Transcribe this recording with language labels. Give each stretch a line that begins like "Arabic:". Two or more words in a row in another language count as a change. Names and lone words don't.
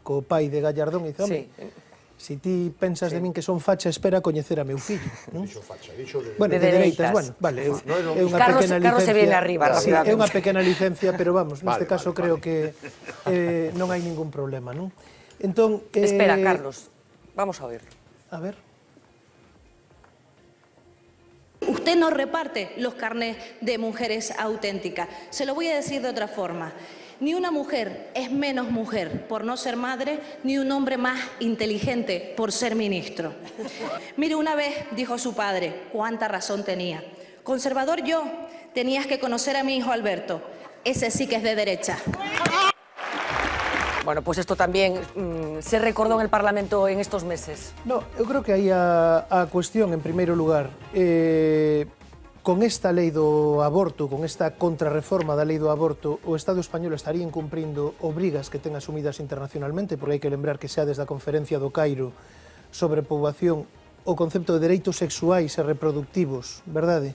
Galician: Co pai de Gallardón e dice, home, si ti pensas de min que son facha, espera coñecer a meu fillo, non? Dixo facha, dixo de... Bueno, de dereitas, bueno, vale, é unha pequena licencia.
Spanish: Carlos se viene arriba,
Galician: sí, é unha pequena licencia,
Spanish: pero vamos,
Galician: neste caso creo que non hai ningún problema, non? Entón,
Spanish: espera, Carlos, vamos a oírlo. A ver. Usted no reparte los carnés de mujeres auténticas. Se lo voy a decir de otra forma. Ni una mujer es menos mujer por no ser madre, ni un hombre más inteligente por ser ministro. Mire, una vez dijo su padre, cuánta razón tenía. Conservador yo, tenías que conocer a mi hijo Alberto. Ese sí que es de derecha. Bueno, pues esto también se recordó en el Parlamento en estos meses. No,
Galician: eu creo que aí a cuestión, en primeiro lugar, con esta lei do aborto, con esta contrarreforma da lei do aborto, o Estado español estaría incumprindo obrigas que ten asumidas internacionalmente, porque hai que lembrar que xa desde a Conferencia do Cairo sobre poboación o concepto de dereitos sexuais e reproductivos, verdade?